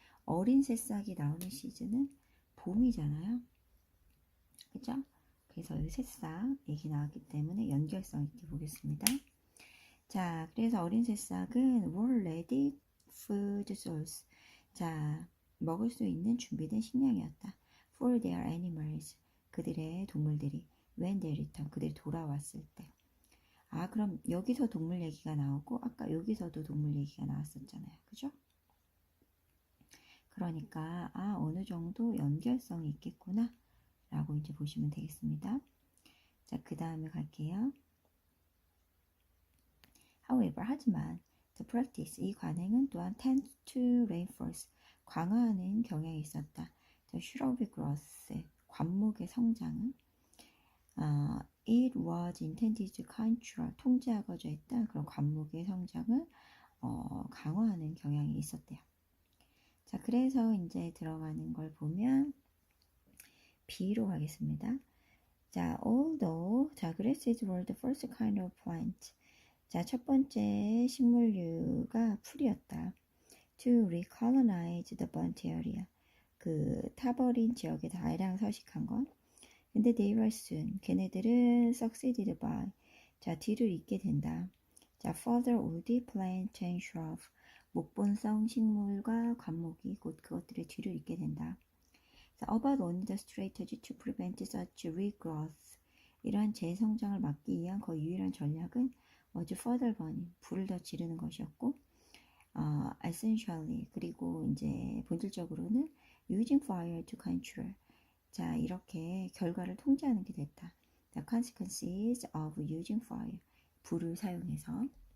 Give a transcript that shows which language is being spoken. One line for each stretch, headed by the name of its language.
Korean: 어린 새싹이 나오는 시즌은 봄이잖아요. 그죠? 그래서 이 새싹 얘기 나왔기 때문에 연결성 있게 보겠습니다. 자, 그래서 어린 새싹은
English: were ready food source.
Korean: 자, 먹을 수 있는 준비된 식량이었다.
English: For their animals.
Korean: 그들의 동물들이
English: when they return.
Korean: 그들이 돌아왔을 때. 그럼 여기서 동물 얘기가 나오고 아까 여기서도 동물 얘기가 나왔었잖아요. 그죠? 그러니까 어느 정도 연결성이 있겠구나 라고 이제 보시면 되겠습니다. 자, 그 다음에 갈게요.
English: However,
Korean: 하지만
English: the practice,
Korean: 이 관행은 또한
English: tends to reinforce,
Korean: 강화하는 경향이 있었다.
English: The shrub growth,
Korean: 관목의 성장은
English: it was intended to control,
Korean: 통제하고자 했다. 그런 관목의 성장을 강화하는 경향이 있었대요. 자, 그래서 이제 들어가는 걸 보면 B로 가겠습니다.
English: 자, although, 자, grasses were the first kind of plant.
Korean: 자, 첫 번째 식물류가 풀이었다.
English: To recolonize the burnt area.
Korean: 그 타버린 지역에 다량 서식한 것. 근데
English: they were soon.
Korean: 걔네들은
English: succeeded by.
Korean: 자, 뒤를 잇게 된다. 자,
English: further woody plant and shrub.
Korean: 목본성 식물과 관목이 곧 그것들의 뒤를 잇게 된다.
English: About only the strategy to prevent such regrowth.
Korean: 이러한 재성장을 막기 위한 거의 유일한 전략은
English: was further burning,
Korean: 불을 더 지르는 것이었고,
English: essentially,
Korean: 그리고 이제 본질적으로는
English: using fire to control.
Korean: 자, 이렇게 결과를 통제하는 게 됐다.
English: The consequences of using fire.
Korean: 불을 사용해서.